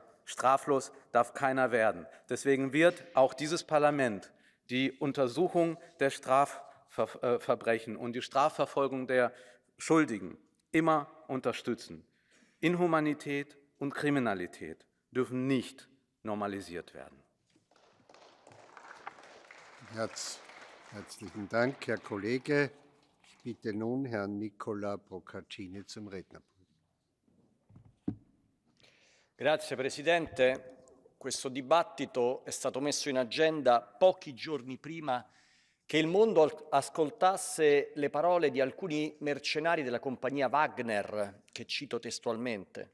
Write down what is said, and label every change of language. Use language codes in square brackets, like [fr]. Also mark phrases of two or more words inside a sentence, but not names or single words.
[de] Straflos darf keiner werden. Deswegen wird auch dieses Parlament die Untersuchung der Strafverbrechen und die Strafverfolgung der Schuldigen immer unterstützen. Inhumanität und Kriminalität dürfen nicht normalisiert werden. Herzlichen Dank, Herr Kollege. Ich bitte nun Herrn Nicola Procaccini zum Rednerpult. [it] Grazie Presidente. Questo dibattito è stato messo in agenda pochi giorni prima che il mondo ascoltasse le parole di alcuni mercenari della compagnia Wagner, che cito testualmente.